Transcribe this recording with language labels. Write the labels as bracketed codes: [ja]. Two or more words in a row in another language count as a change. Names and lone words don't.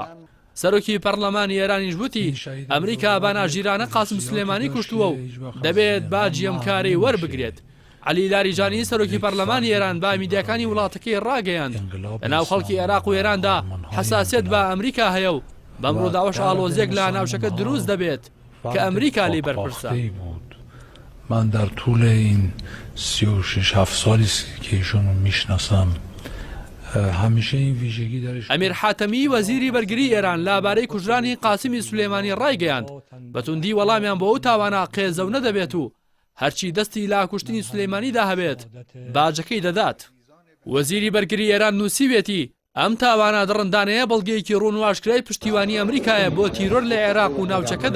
[ckb] سەرۆکی پەرلەمانی ئێرانیش وتی ئەمریکا باناژیرانە قاسم سولێمانی کوشتووە و دەبێت باجی ئەم کارەی وەربگرێت. عەلی لاریجانی سەرۆکی پەرلەمانی ئێران با میدیاکانی وڵاتەکەی ڕاگەیاند لەناو خەڵکی عێراق و ئێراندا حەساسیت بە ئەمریکا هەیە و بەم ڕووداوەش ئاڵۆزیەک لە ناوچەکە دروست دەبێت کە ئەمریکا لێ بەرپرسە. [fa] من در طول این 36-7 سالی که ایشونو میشناسم همیشه این ویژگی درش. [ckb] ئەمیر حاتەمی وەزیری بەرگری ئێران لەبارەی کوژرانی قاسمی سولێمانی ڕایگەیاند بەتوندی وەڵامیان بۆ ئەو تاوانە قێزەونە دەبێت و هەرچی دەستی لا کوشتنی سولێمانیدا هەبێت باجەکەی دەدات. وەزیری بەرگری ئێران نووسیوێتی ئەم تاوانە دڕندانەیە بەڵگەیەکی ڕوون و ئاشکرای پشتیوانی ئەمریکایە بۆ تیرۆر لە عێراق و ناوچەکەدا.